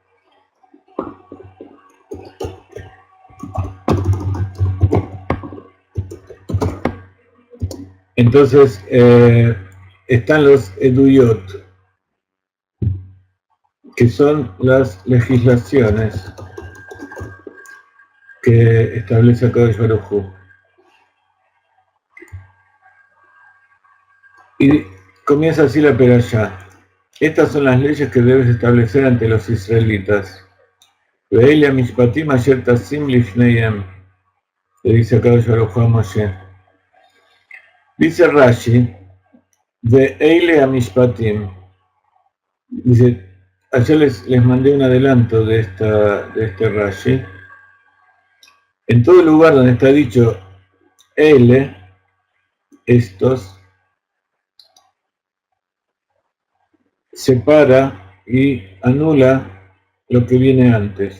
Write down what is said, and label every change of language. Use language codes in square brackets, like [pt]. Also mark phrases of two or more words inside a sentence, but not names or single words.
[es] Entonces, están los eduyot, que son las legislaciones que establece Akadosh Baruj Hu. Y comienza así la perashá. Estas son las leyes que debes establecer ante los israelitas. [he] ואלה משפטים אשר תשים לפניהם. [es] Le dice acá Baruj Hu a Moshe. Dice Rashi, [he] ואלה משפטים. [es] Dice, ayer les mandé un adelanto de este Rashi. En todo lugar donde está dicho Ele, estos, separa y anula lo que viene antes.